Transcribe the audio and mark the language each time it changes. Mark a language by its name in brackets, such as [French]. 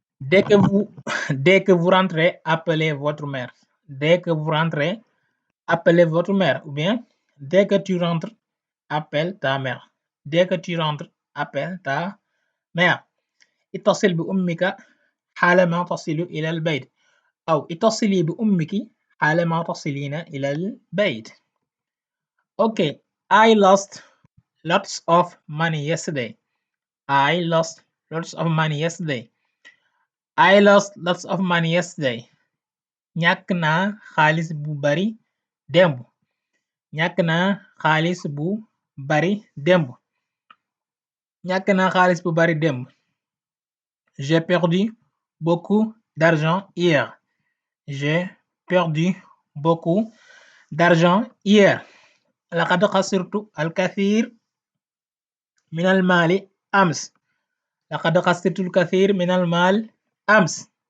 [French] Dès que vous dès que vous rentrez, appelez votre mère. Dès que vous rentrez, appelez votre mère. Ou bien, dès que tu rentres, appelle ta mère. Dès que tu rentres, appelle ta mère. [Arabic] اتصل بأمك حالما تصل إلى البيت. أو اتصلي بأمك حالما تصلين إلى البيت. [English] Okay, I lost lots of money yesterday. I lost lots of money yesterday. I lost lots of money yesterday. [Wolof] ñàkk naa xaalis bu bari demb. ñàkk naa xaalis bu bari demb. ñàkk naa xaalis bu bari demb. [French] J'ai perdu beaucoup d'argent hier. J'ai perdu beaucoup d'argent hier. [Arabic] لقد خسرت الكثير من المال أمس. لقد خسرت الكثير من المال أمس.